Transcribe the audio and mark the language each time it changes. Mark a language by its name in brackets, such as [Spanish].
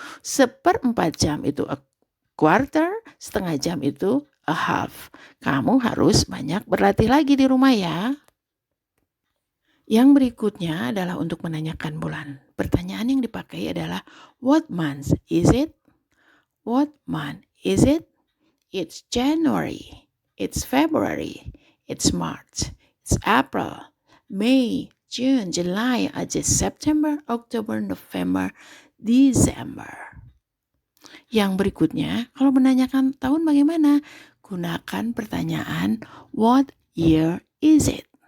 [Indonesian] Seperempat jam itu [English] a quarter, [Indonesian] setengah jam itu [English] a half. [Indonesian] Kamu harus banyak berlatih lagi di rumah ya. Yang berikutnya adalah untuk menanyakan bulan. Pertanyaan yang dipakai adalah [English] what month is it? What month is it? It's January. It's February, it's March, it's April, May, June, July, August, September, October, November, December. [Indonesian] Yang berikutnya, kalau menanyakan tahun bagaimana? Gunakan pertanyaan [English] what year is it?